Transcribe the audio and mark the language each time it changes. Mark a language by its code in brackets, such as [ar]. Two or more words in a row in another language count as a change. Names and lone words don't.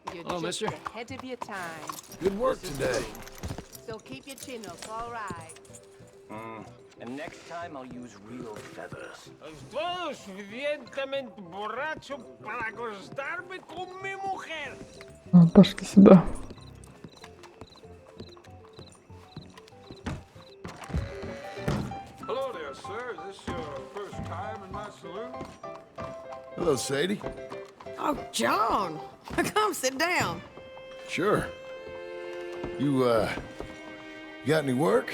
[en] Hello, Just mister. ahead of your time. Good work today. So keep your chin up, all right? And next time I'll use real feathers. [es] Estoy suficientemente borracho para acostarme con mi mujer. [ru] Пошли сюда. [en] Hello there, sir. Is this your first time in my saloon? Hello, Sadie. Oh, John, come sit down. Sure. You got any work?